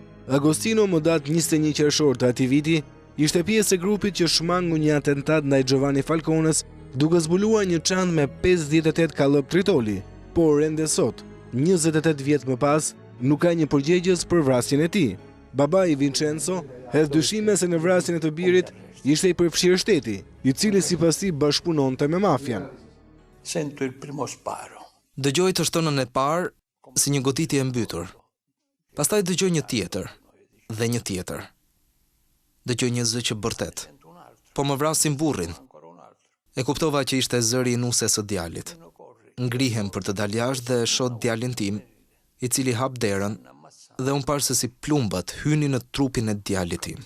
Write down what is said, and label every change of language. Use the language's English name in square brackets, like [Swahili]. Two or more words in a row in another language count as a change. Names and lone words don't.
[Albanian] Agostino më datë 21 qershor të atij viti ishte pjesë e grupit që shmangu një atentat ndaj Giovanni Falcones duke zbuluar një çantë me 58 kallëp tritoli, por ende sot, 28 vjet më pas, nuk ka një përgjegjës për vrasjen e tij. Babai Vincenzo hedh dyshime se në vrasjen e të birit ishte i përfshirë shteti, i cili sipas tij bashkëpunonte me mafian. [Italian] Sento il primo sparo. [Albanian] Dëgjoj të shtonën e parë si një goditje e mbytur. Pastaj dëgjoj një tjetër dhe një tjetër. Dëgjoj një zë që bërtet. Po më vrasin burrin. E kuptova që ishte zëri i nuses së djalit. Ngrihem për të dalë jashtë dhe shoh djalin tim, i cili hap derën, dhe unë parë se si plumbat hynin në trupin e djalit tim.